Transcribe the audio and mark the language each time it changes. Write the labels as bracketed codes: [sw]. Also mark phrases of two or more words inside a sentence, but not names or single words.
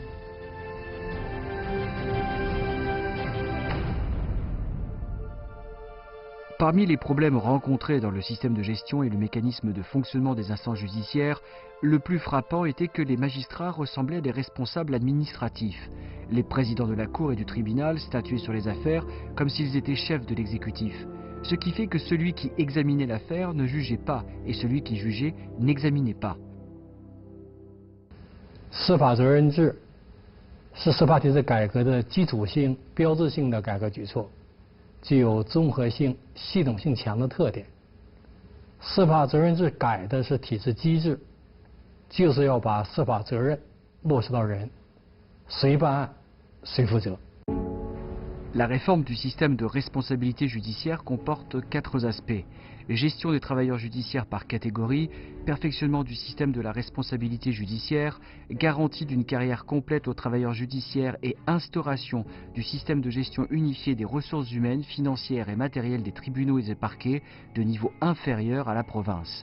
[fr] Parmi les problèmes rencontrés dans le système de gestion et le mécanisme de fonctionnement des instances judiciaires, le plus frappant était que les magistrats ressemblaient à des responsables administratifs. Les présidents de la Cour et du tribunal statuaient sur les affaires comme s'ils étaient chefs de l'exécutif. Ce qui fait que celui qui examinait l'affaire ne jugeait pas et celui qui jugeait n'examinait pas. [zh] 司法责任制是司法体制改革的基础性、标志性的改革举措，具有综合性、系统性强的特点。司法责任制改的是体制机制，就是要把司法责任落实到人，谁办案，谁负责。 [fr] La réforme du système de responsabilité judiciaire comporte 4 aspects. Gestion des travailleurs judiciaires par catégorie, perfectionnement du système de la responsabilité judiciaire, garantie d'une carrière complète aux travailleurs judiciaires et instauration du système de gestion unifié des ressources humaines, financières et matérielles des tribunaux et des parquets de niveau inférieur à la province.